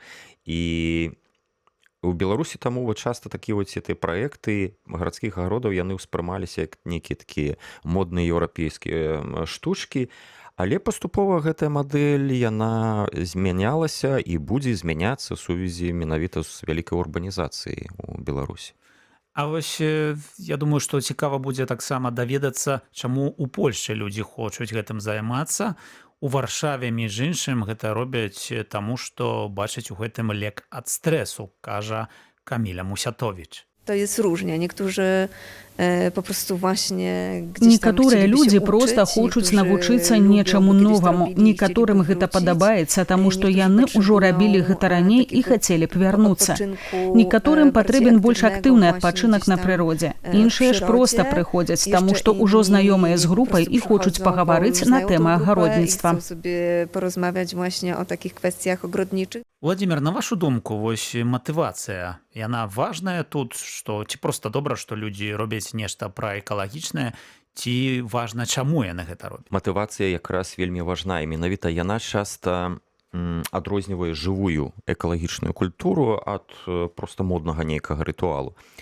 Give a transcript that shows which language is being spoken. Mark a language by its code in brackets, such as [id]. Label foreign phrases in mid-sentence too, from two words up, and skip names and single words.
[be] І у Беларусі таму часта такія вось гэтыя праекты гарадскіх агародаў яны ўспрымаліся як нейкія такія модныя еўрапейскія штучкі, але паступова гэтая мадэль яна змянялася і будзе змяняцца ў сувязі менавіта з вялікай урбанізацыяй у Беларусі. А вось я думаю, што цікава будзе таксама даведацца, чаму ў Польшчы людзі хочуць гэтым займацца. У Варшаве, між іншым, гэта робяць таму, што бачаць у гэтым лек ад стрэсу, кажа Каміля Мусятовіч. [pl] To jest różnie. Niektórzy po prostu właśnie gdzieś [be] Некаторыя там людзі [pl] chcieliby się [be] проста [pl] uczyć, [be] хочуць [pl] niektórzy [be] навучыцца [pl] lubią [be] нечаму [pl] kiedyś to [be] новаму. [pl] robili, [be] Некаторым [pl] chcieliby [be] гэта [pl] wrócić. [be] падабаецца, таму што [pl] Niektórzy [be] яны ўжо [pl] potrzebują, [be] рабілі гэта раней і [pl] takiego [be] хацелі б вярнуцца. [pl] odpoczynku, [be] Некаторым [pl] bardziej [be] патрэбен больш [pl] aktywnego [be] актыўны [pl] właśnie [be] адпачынак [pl] gdzieś [be] на [pl] tam, [be] прыродзе. [pl] w [be] Іншыя ж [pl] przyrodzie. [be] проста прыходзяць, таму [pl] Jeszcze [be] што ўжо [pl] inni [be] знаёмыя з [pl] po [be] групай [pl] prostu [be] і хочуць [pl] przychodzą, [be] пагаварыць [pl] bo [be] на [pl] znają tą [be] тэмы [pl] grupę i [be] агародніцтва. [pl] chcą sobie porozmawiać właśnie o takich kwestiach ogrodniczych. [be] Владимир, на вашу думку, вось матывацыя, яна важная тут, што ці проста добра, што людзі робяць нешта праэкалагічнае, ці важна, чаму яны гэта робяць? Матывацыя якраз вельмі важна, і менавіта яна часта адрознівае жывую экалагічную культуру ад проста моднага нейкага рытуалу.